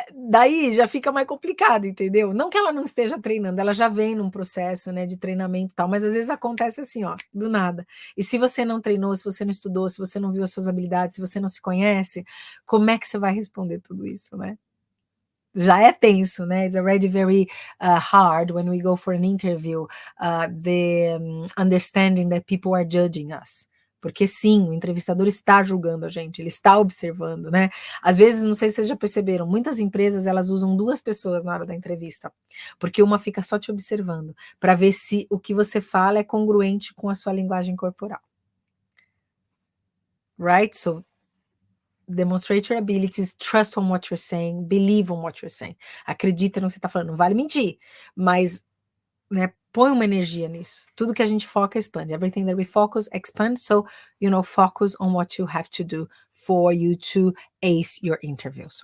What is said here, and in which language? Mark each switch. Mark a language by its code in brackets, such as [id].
[pt] Daí já fica mais complicado, entendeu? Não que ela não esteja treinando, ela já vem num processo, né, de treinamento e tal, mas às vezes acontece assim, ó, do nada. E se você não treinou, se você não estudou, se você não viu as suas habilidades, se você não se conhece, como é que você vai responder tudo isso, né? Já é tenso, né? [en] It's already very hard when we go for an interview, the understanding that people are judging us. [pt] Porque sim, o entrevistador está julgando a gente, ele está observando, né? Às vezes, não sei se vocês já perceberam, muitas empresas, elas usam 2 pessoas na hora da entrevista, porque uma fica só te observando, para ver se o que você fala é congruente com a sua linguagem corporal. [en] Right? So, demonstrate your abilities, trust on what you're saying, believe on what you're saying. [pt] Acredita no que você está falando, não vale mentir, mas, né, põe uma energia nisso. Tudo que a gente foca expande. [en] Everything that we focus expands. So, focus on what you have to do for you to ace your interviews.